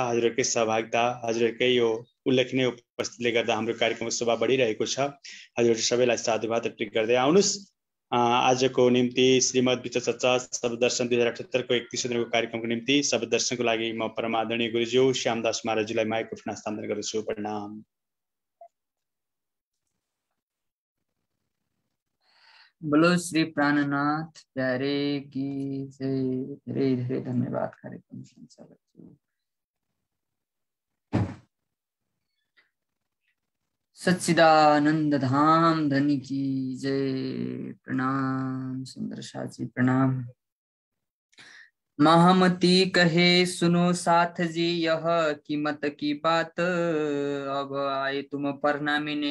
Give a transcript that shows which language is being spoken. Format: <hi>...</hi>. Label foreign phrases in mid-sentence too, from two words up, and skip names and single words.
<ne>हजुरहरूकै सहभागिता, हजुरहरूकै यो उल्लेखनीय उपस्थितिले गर्दा हाम्रो कार्यक्रमको शोभा बढिरहेको छ। हजुरहरू सबैलाई साधुवाद अर्पित गर्दै आउनुहोस्। आजको निम्ति श्रीमद् वितक चर्चा शब्द दर्शन 2078 को 31 दिनको कार्यक्रमको निम्ति शब्द दर्शनको लागि म परम आदरणीय गुरुज्यू श्यामदास महाराजजीलाई माइक हस्तान्तरण गर्दछु। प्रणाम।</ne> <hi>बोलो श्री प्राणनाथ प्यारे की जय।</hi> <ne>धेरै धेरै धन्यवाद कार्यक्रम सञ्चालक।</ne> <hi>सच्चिदानंद धाम धनी की जय। प्रणाम सुंदर साथी प्रणाम। महामती कहे सुनो साथ जी यह कीमत की बात, अब आए तुम परनामिने</hi>